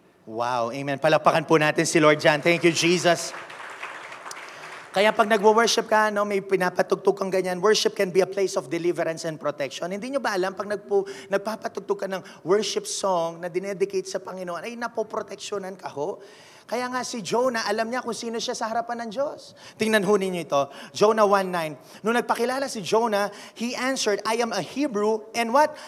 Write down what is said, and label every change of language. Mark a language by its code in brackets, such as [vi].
[tl] Wow, amen. Palakpakan po natin si Lord Jan. [en] Thank you, Jesus. [tl] Kaya pag nagwo-worship ka, no, may pinapatugtog kang ganyan, [en] worship can be a place of deliverance and protection. [tl] Hindi nyo ba alam, pag nagpapatugtog ka ng worship song na dinedicate sa Panginoon, ay napoproteksyonan ka ho. Kaya nga si Jonah, alam niya kung sino siya sa harapan ng Diyos. Tingnan ho ninyo ito. Jonah 1:9. Nung nagpakilala si [en] Jonah, he answered, I am a Hebrew, and what?